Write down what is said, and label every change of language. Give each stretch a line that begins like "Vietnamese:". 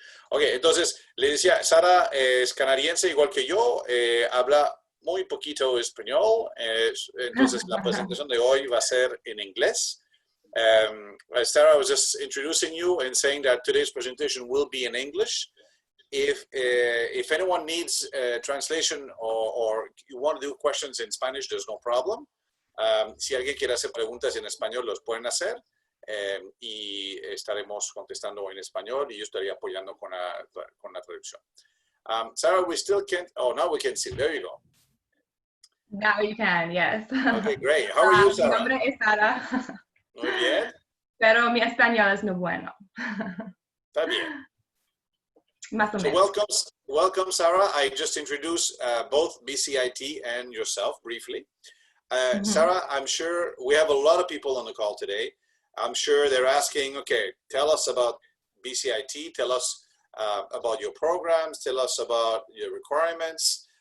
Spanish: Ok, entonces, le decía, Sara es canadiense igual que yo. Habla muy poquito español, entonces la presentación de hoy va a ser en inglés.
English: Sarah, I was just introducing you and saying that today's presentation will be in English. If anyone needs translation or you want to do questions in Spanish, there's no problem.
Spanish: Si alguien quiere hacer preguntas en español, los pueden hacer. Y estaremos contestando en español y yo estaré apoyando con la traducción.
English: Sarah, we still can't, oh, now we can see, there you go. Now you can, yes. Okay, great. How are you, Sarah?
Spanish: Mi nombre es Sara. Muy bien. Pero mi español es no bueno. Está bien. Más o
English: So
Spanish: menos.
English: welcome, Sarah. I just introduced both BCIT and yourself briefly. Sarah, I'm sure we have a lot of people on the call today. I'm sure they're asking, okay, tell us about BCIT, tell us about your programs, tell us about your requirements.